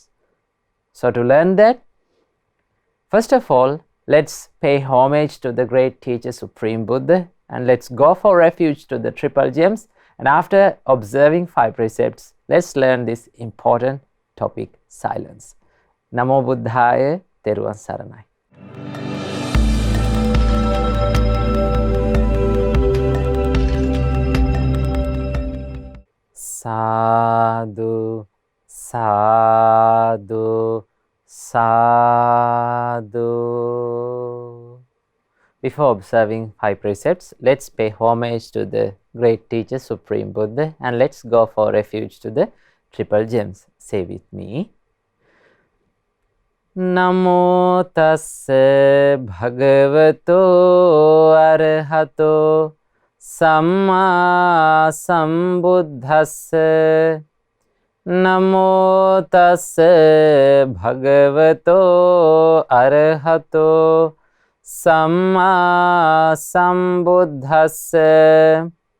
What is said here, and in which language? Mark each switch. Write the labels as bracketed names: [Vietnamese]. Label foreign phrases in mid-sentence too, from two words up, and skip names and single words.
[English] So to learn that, first of all, let's pay homage to the great teacher Supreme Buddha, and let's go for refuge to the Triple Gems, and after observing 5 precepts, let's learn this important topic, silence. [Pali] Namo Buddhaya, [Sinhala] Teruvan Saranai. [Pali] Sadhu, sadhu, sadhu. [English] Before observing 5 precepts, let's pay homage to the great teacher Supreme Buddha, and let's go for refuge to the Triple Gems. Say with me. [Pali] Namo tassa bhagavato arahato samma sambuddhassa. Namo tassa bhagavato arahato samma sambuddhassa.